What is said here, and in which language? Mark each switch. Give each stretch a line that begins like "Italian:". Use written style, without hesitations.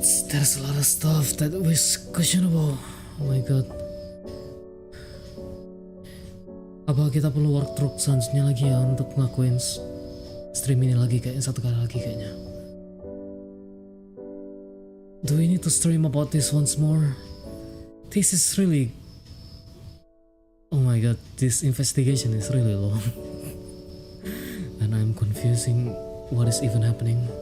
English: There's a lot of stuff that was questionable. Oh my god.
Indonesian: Apa kita perlu
English: work through
Indonesian: selanjutnya lagi ya untuk ngelakuin stream ini lagi kayaknya satu kali lagi kayaknya.
English: Do we need to stream about this once more? This is really... Oh my god, this investigation is really long. And I'm confusing what is even happening.